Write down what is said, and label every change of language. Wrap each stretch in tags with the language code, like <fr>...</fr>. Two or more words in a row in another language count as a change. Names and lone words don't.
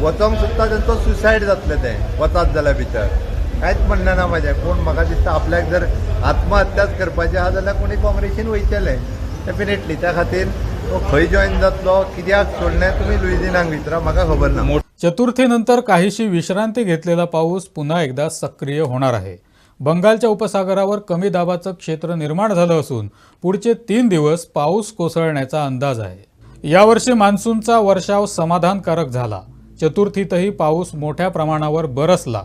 <kok>वचोंक सोदता तेंचो सुसायड जातलें तें वतात जाल्यार भितर. कांयच म्हणणें ना म्हाजें. कोण म्हाका दिसता आपल्याक जर आत्महत्याच करपाचें आहा जाल्यार कोणी काँग्रेसीन वयतले डेफिनेटली. त्या खातीर तो खंय जॉईन जातलो, कित्याक सोडलें तुमी लुईझिनाक विचारा, म्हाका खबर ना.</kok> <mr>चतुर्थीनंतर काहीशी विश्रांती घेतलेला पाऊस पुन्हा एकदा सक्रिय होणार आहे. बंगालच्या उपसागरावर कमी दाबाचं क्षेत्र निर्माण झालं असून पुढचे 3 दिवस पाऊस कोसळण्याचा अंदाज आहे. यावर्षी मान्सूनचा वर्षाव समाधानकारक झाला. चतुर्थीतही पाऊस मोठ्या प्रमाणावर बरसला.</mr>